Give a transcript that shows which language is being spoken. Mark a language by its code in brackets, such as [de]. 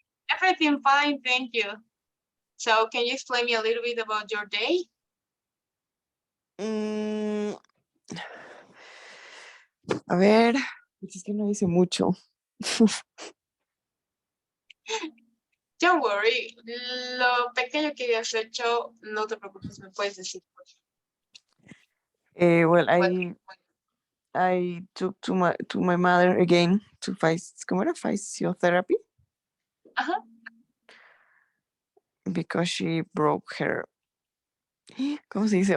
[en] Everything fine, thank you. So, can you explain me a little bit about your day? [es] A ver, pues es que no hice mucho. [en] Don't worry, [es] lo pequeño que hayas hecho, no te preocupes, me puedes decir. [en] Well, I took to my mother again to [es] ¿cómo era? [en] Physiotherapy. Ajá. Because she broke her, [es] ¿cómo se dice?